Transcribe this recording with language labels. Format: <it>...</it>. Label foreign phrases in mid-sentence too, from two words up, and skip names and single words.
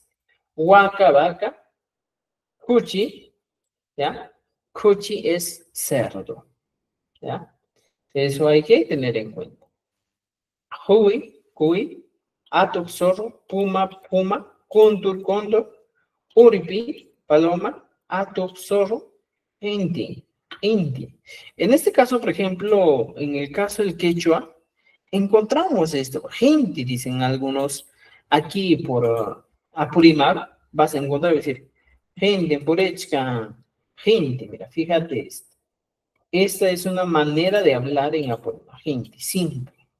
<es>Huaca, vaca. Cuchi, ¿ya? Cuchi es cerdo, ¿ya? Eso hay que tener en cuenta.</es> <qu>Hui, cuy, atok,</qu> <es>zorro, puma, puma, cóndor, cóndor, uripi, paloma, atok, zorro,</es> <qu>inti, inti.</qu> <es>En este caso, por ejemplo, en el caso del quechua, encontramos esto. Gente, dicen algunos, aquí por Apurímac, vas a encontrar, decir, gente, purechka, gente, mira, fíjate esto. Esta es una manera de hablar en Apurímac, gente, simple.</es>